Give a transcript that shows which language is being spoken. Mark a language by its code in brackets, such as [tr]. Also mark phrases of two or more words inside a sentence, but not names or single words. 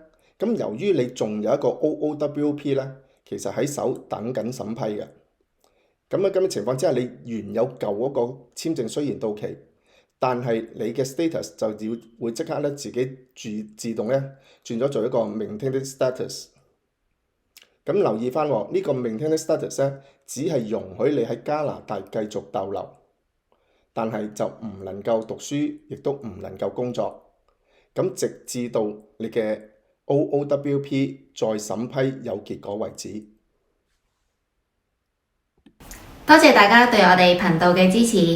[yue] 咁由於你仲有一個 OOWP 咧，其實喺手等緊審批嘅。咁嘅情況之下，你原有舊嗰個簽證雖然到期，但係你嘅 status 就會即刻咧自己自動咧轉咗做一個 [en] maintained status。 [yue] 咁留意翻呢個 [en] maintained status [yue] 咧，只係容許你喺加拿大繼續逗留， 但係就唔能夠讀書，亦都唔能夠工作。咁直至到你嘅 OOWP 再審批有結果為止。多謝大家對我哋頻道嘅支持。